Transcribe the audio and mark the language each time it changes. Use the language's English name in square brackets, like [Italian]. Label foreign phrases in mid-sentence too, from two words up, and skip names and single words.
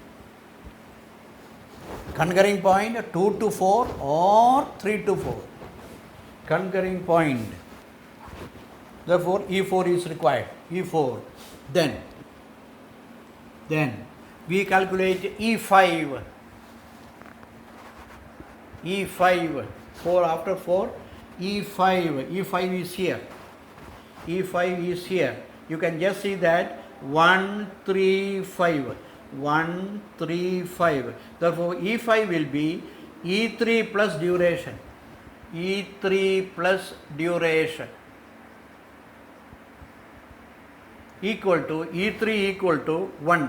[English] Concurring point 2 to 4 or 3 to 4. Concurring point. Therefore, E4 is required. E4. Then we calculate E5. E5. 4 after 4. E5. E5 is here. E5 is here. You can just see that 1, 3, 5. 1, 3, 5. Therefore, E5 will be E3 plus duration. E3 plus duration equal to E3 equal to 1.